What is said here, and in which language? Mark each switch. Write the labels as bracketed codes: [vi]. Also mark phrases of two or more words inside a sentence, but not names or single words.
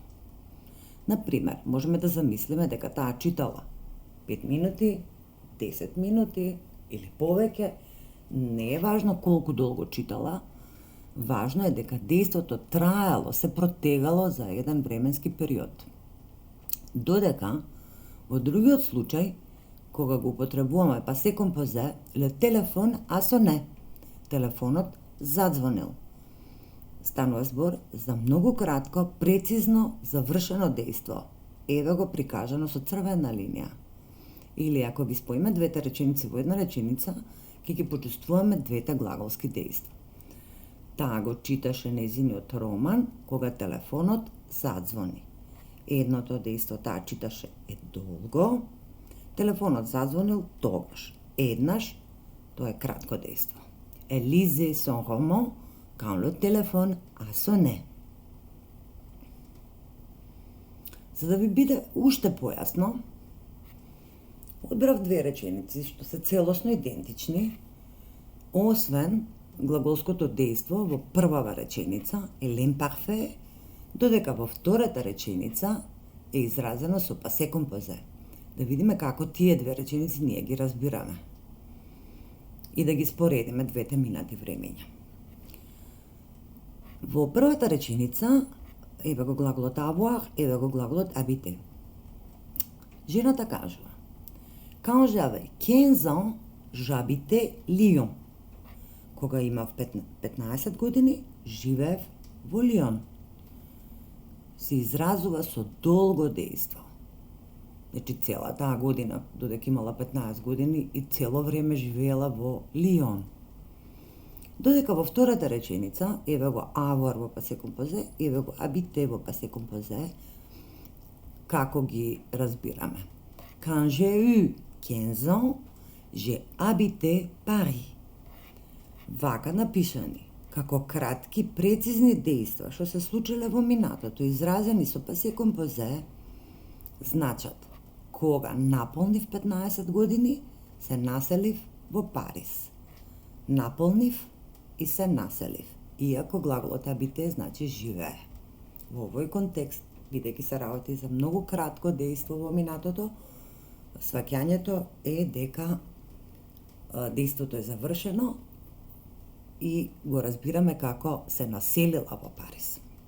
[mk] Например, можеме да замислиме дека таа читала 5 минути, 10 минути или повеќе. Не е важно колку долго читала, важно е дека дејството траело, се протегало за еден временски период. Додека, во другиот случај, кога го употребуваме [fr] passé composé, le téléphone a sonné. [mk] Телефонот задзвонил. Станува збор за многу кратко, прецизно завршено дејство. Еве го прикажано со црвена линија. Или ако ги споиме двете реченици во една реченица, ќе ги почувствуваме двете глаголски дејства. Таа го читаше нејзиниот роман кога телефонот задзвони. Едното дејство таа читаше е долго, телефонот задзвонил тогаш. Еднаш, тоа е кратко дејство. [fr] Elle lisait son roman quand le téléphone a sonné. [mk] За да ви биде уште појасно, одбрав две реченици што се целосно идентични, освен глаголското дејство во првава реченица е l'imparfait, додека во втората реченица е изразено со [fr] passé composé. [mk] Да видиме како тие две реченици ние ги разбираме. И да ги споредиме двете минати времења. Во првата реченица, еве го глаголот avoir, еве го глаголот habiter. Жената кажува: [fr] Quand j'avais 15 ans, j'habitais Lyon. [mk] Кога имав 15 години, живеев во Лион. Се изразува со долго дејство. Значи цела таа година, додека имала 15 години и цело време живеела во Лион. Додека во втората реченица, еве го avoir во [fr] passé composé, [mk] еве го habiter во [fr] passé composé, [mk] како ги разбираме? [fr] Quand j'ai eu 15 ans, j'ai habité Paris. [mk] Вака напишани, како кратки, прецизни дејства што се случиле во минатото, изразени со [fr] passé composé, [mk] значат кога наполнив 15 години, се населив во Париз. Наполнив и се населив, иако глаголот habiter значи живее. Во овој контекст, бидејќи се работи за многу кратко дејство во минатото, сваќањето е дека дејството е завршено и го разбираме како се населила во Париз.